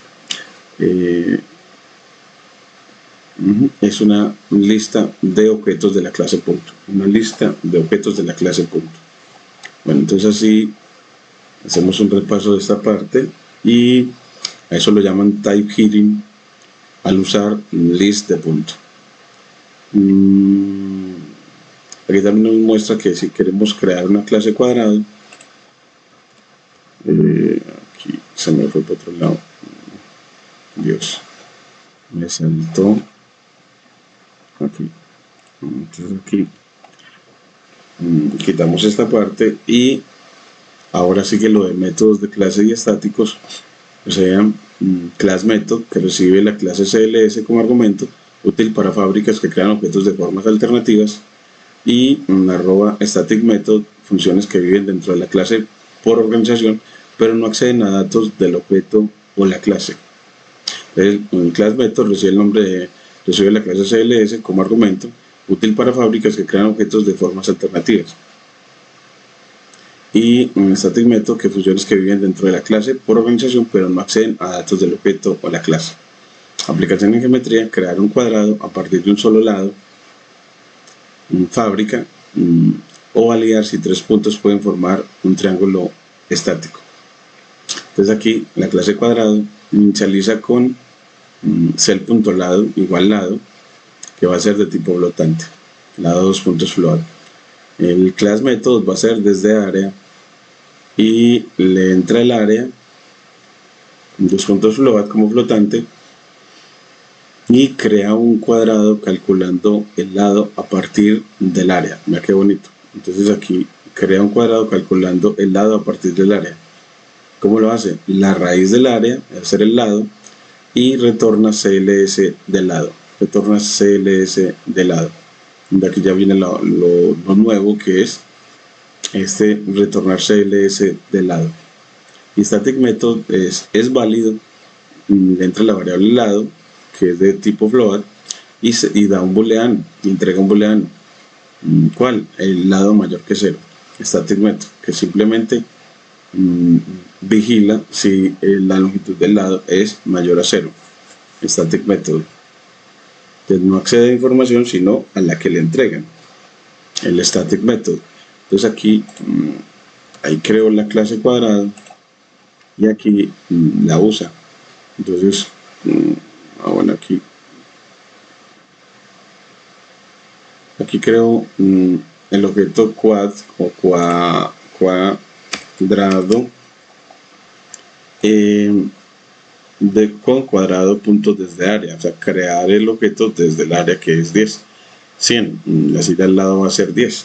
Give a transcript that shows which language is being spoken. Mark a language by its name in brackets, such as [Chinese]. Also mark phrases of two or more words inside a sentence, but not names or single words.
[Spanish] Es una lista de objetos de la clase punto. Una lista de objetos de la clase punto. Bueno, entonces así hacemos un repaso de esta parte y a eso lo llaman [English] type heading [Spanish] al usar list de punto. Aquí también nos muestra que si queremos crear una clase cuadrada, aquí se me fue para otro lado. Dios, me saltó aquí. Entonces aquí quitamos esta parte y ahora sigue lo de métodos de clase y estáticos, o sea, [English] class method, [Spanish] que recibe la clase CLS como argumento, útil para fábricas que crean objetos de formas alternativas, y @ [English] static method, [Spanish] funciones que viven dentro de la clase por organización, pero no acceden a datos del objeto o la clase. El [English] class method [Spanish] recibe la clase CLS como argumento, útil para fábricas que crean objetos de formas alternativas. Y un [English] static method, [Spanish] que funciones que viven dentro de la clase por organización, pero no acceden a datos del objeto o la clase. Aplicación en geometría: crear un cuadrado a partir de un solo lado, fábrica, o validar si 3 puntos pueden formar un triángulo estático. Entonces aquí la clase cuadrado inicializa con cell.lado igual lado, que va a ser de tipo flotante, lado 2 puntos float. El [English] class method [Spanish] va a ser desde área y le entra el área 2 puntos float como flotante y crea un cuadrado calculando el lado a partir del área. Mira qué bonito. Entonces aquí crea un cuadrado calculando el lado a partir del área. ¿Cómo lo hace? La raíz del área, es hacer el lado, y retorna CLS del lado. Retorna CLS del lado. De aquí ya viene lo nuevo, que es retornar CLS del lado. Y [English] static method [Spanish] es válido, entra la variable lado, que es de tipo float, y da un booleano, y entrega un booleano. ¿Cuál? El lado mayor que 0. [English] Static method, [Spanish] que simplemente vigila si la longitud del lado es mayor a 0. [English] Static method. [Spanish] Entonces no accede a información sino a la que le entregan. El [English] static method. [Spanish] Entonces aquí ahí creo la clase cuadrado y aquí la usa. Entonces bueno, aquí creo el objeto quad o cuadrado con cuadrado puntos desde área, o sea, crear el objeto desde el área, que es 10, 100, así de al lado va a ser 10.